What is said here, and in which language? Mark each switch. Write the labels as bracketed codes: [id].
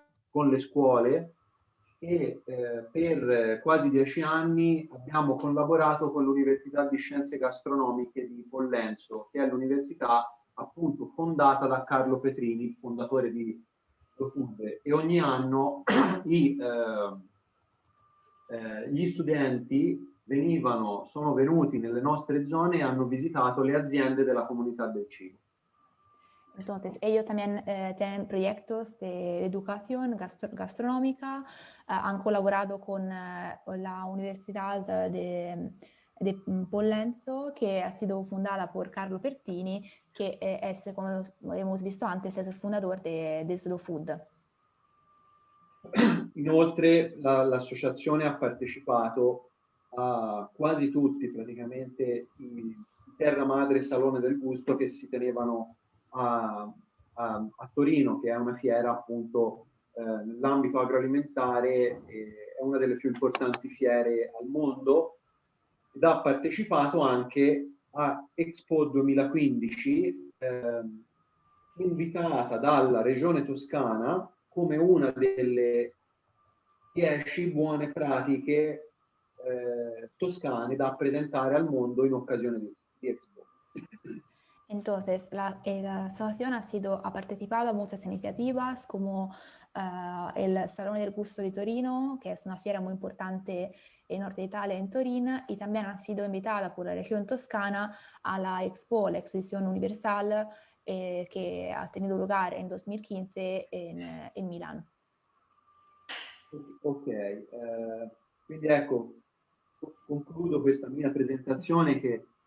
[it] con le scuole e per quasi 10 anni abbiamo collaborato con l'Università di Scienze Gastronomiche di Pollenzo, che è l'università appunto fondata da Carlo Petrini, il fondatore di Food, e ogni anno gli studenti sono venuti nelle nostre zone e hanno visitato le aziende della comunità del cibo. [es] Entonces, ellos también tienen proyectos de educación gastronómica, han colaborado con la Universidad de Pollenzo, que ha sido fundada por Carlo Pertini, que es, como hemos visto antes, es el fundador de Slow Food. [it] Inoltre l'associazione ha partecipato a quasi tutti praticamente i Terra Madre Salone del Gusto che si tenevano a Torino, che è una fiera appunto nell'ambito agroalimentare, è una delle più importanti fiere al mondo, ed ha partecipato anche a Expo 2015, invitata dalla Regione Toscana come una delle 10 buone pratiche toscane da presentare al mondo in occasione di Expo. [es] Entonces, la asociación ha participado a muchas iniciativas como el Salón del Gusto de Torino, que es una fiera muy importante en Norte de Italia, en Torino, y también ha sido invitada por la región toscana a la Expo, la Exposición Universal, que ha tenido lugar en 2015 en Milano. [it] Ok, quindi ecco, concludo questa mia presentazione che